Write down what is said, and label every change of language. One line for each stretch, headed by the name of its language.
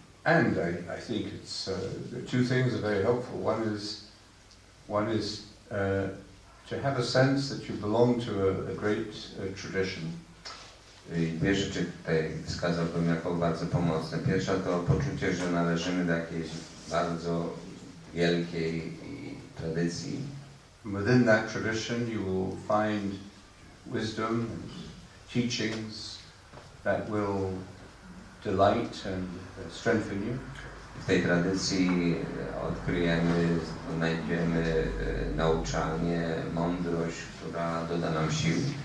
English: And I think two things are very helpful. One is to have a sense that you belong to a great tradition.
Polish: I dwie rzeczy tutaj wskazałbym jako bardzo pomocne. Pierwsza to poczucie, że należymy do jakiejś bardzo wielkiej tradycji.
English: Within that tradition you will find wisdom and teachings that will delight and strengthen you.
Polish: W tej tradycji odkryjemy, znajdziemy nauczanie, mądrość, która doda nam sił.